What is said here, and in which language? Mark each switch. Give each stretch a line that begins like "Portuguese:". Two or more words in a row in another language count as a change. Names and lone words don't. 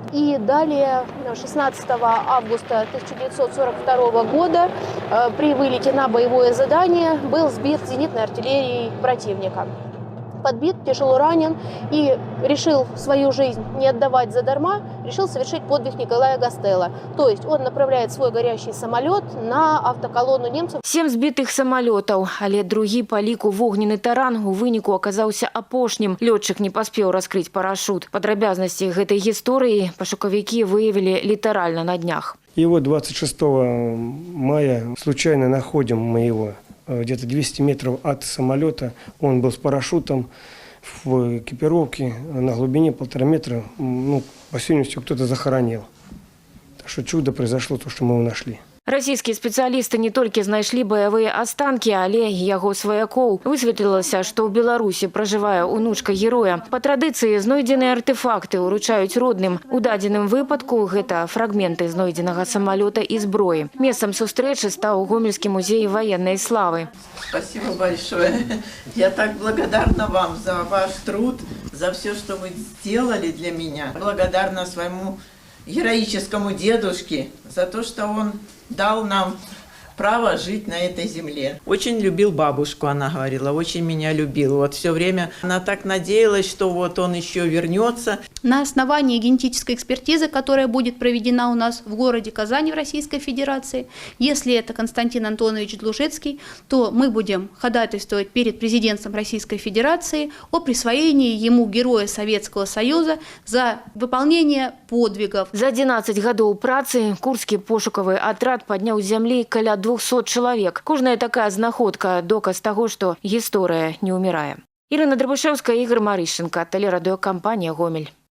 Russian: И далее, 16 августа 1942 года, при вылете на боевое задание, был сбит зенитной артиллерией противника. Подбит, тяжело ранен и решил свою жизнь не отдавать задарма, решил совершить подвиг Николая Гастелло. То есть он направляет свой горящий самолет на автоколонну немцев.
Belarusian: 7 збитых самолетов, але другі па ліку вогненны таран у выніку аказаўся апошнім. Лётчык не паспеў раскрыть парашют. Падрабязнасці гэтай гісторыі пашукавікі выявілі літаральна на днях.
Russian: И вот 26 мая случайно находим мы его где-то 200 метров от самолета. Он был с парашютом в экипировке на глубине 1,5 метра. По сильности кто-то захоронил. Так что чудо произошло, то, что мы его нашли.
Belarusian: Расійскія спецыялісты не толькі знайшлі баявыя астанкі, але і яго сваякоў. Высветлілася, што ў Беларусі пражывае унучка героя. Па традыцыі знойдзеныя артэфакты ўручаюць родным. У дадзеным выпадку гэта фрагменты знойдзенага самалёта і зброі. Месцам сустрэчы стаў Гомельскі музей военной славы.
Russian: Спасибо большое. Я так благодарна вам за ваш труд, за все, что вы сделали для меня. Благодарна своему героическому дедушке за то, что он дал нам право жить на этой земле. Очень любил бабушку, она говорила, очень меня любил. Вот все время она так надеялась, что вот он еще вернется. На основании генетической экспертизы, которая будет проведена у нас в городе Казани в Российской Федерации, если это Константин Антонович Длужицкий, то мы будем ходатайствовать перед президентом Российской Федерации о присвоении ему Героя Советского Союза за выполнение подвигов.
Belarusian: За 11 гадоў працы Курскі пошукавы атрад падняў з зямлі каля 200 чалавек. Кожная такая знаходка – доказ таго, што гісторыя не ўмірае. Ірына Драбышэўская, Ігор Марышченко, тэлерадыёкампанія «Гомель».